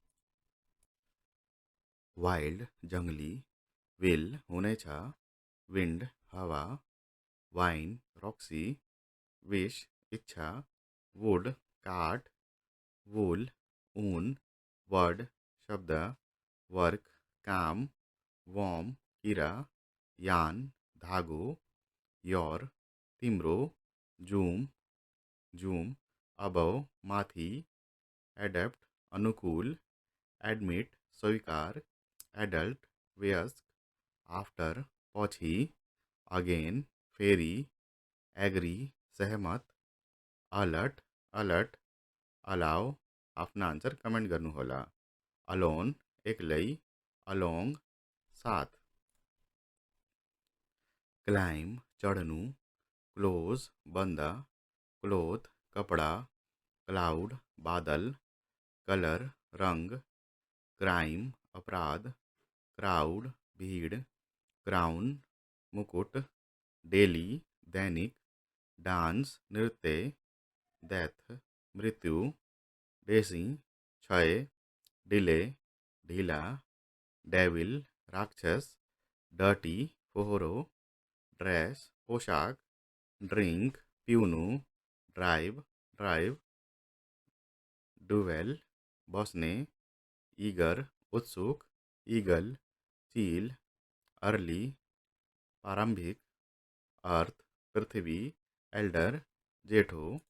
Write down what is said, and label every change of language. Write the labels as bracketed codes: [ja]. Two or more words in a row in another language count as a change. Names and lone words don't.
[ne] वाइल्ड जंगली, विल हुनेछ, विन्ड हावा, वाइन रक्सी, विश इच्छा, वुड काठ, वूल ऊन, वर्ड शब्द, वर्क काम, वॉर्म कीरा, यान धागो, योर तिम्रो, जूम जूम, अबव माथि, एडेप्ट अनुकूल, एडमिट स्वीकार, एडल्ट वयस्क, आफ्टर पछि, अगेन फेरि, एग्री सहमत, अलर्ट अलर्ट, अलाउ आफ्नो [en] answer comment [ne] गर्नुहोला। अलोन एक्लै, अलोङ साथ। क्लाइम चढ्नु, क्लोज बन्द, क्लोथ कपडा, क्लाउड बादल, कलर रंग, क्राइम अपराध, क्राउड भीड़, क्राउन मुकुट, डेली दैनिक, डांस नृत्य, डेथ मृत्यु, डेसी क्षय, डिले ढीला, डेविल राक्षस, डर्टी फोहोरो, ड्रेस पोशाक, ड्रिंक पिउनु, ड्राइव ड्राइव, डुवेल बस्ने, ईगर उत्सुक, ईगल चील, अर्ली प्रारंभिक, अर्थ पृथ्वी, एल्डर जेठो,